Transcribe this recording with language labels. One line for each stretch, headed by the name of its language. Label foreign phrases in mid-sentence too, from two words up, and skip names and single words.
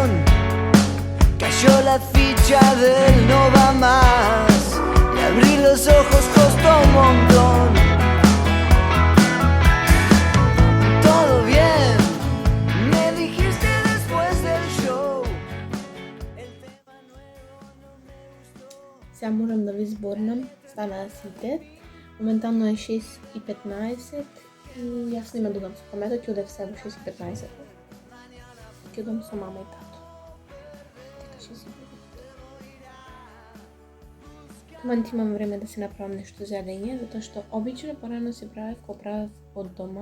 Spanish: Cayó la ficha del no va más. Y abrir los ojos costó un montón. Todo bien, me dijiste después del show. El tema nuevo no me gustó.
Macedonian: Сега морам да ви зборнам, станаа сите. Моментално е 6:15 и јас нема да одам со камето, ќе одев сега во 6:15. Ќе одам со мама и тато. Така ќе си бидат. Момент имам време да си направам нешто за јадење, затоа што обично порано си правев кога правев од дома.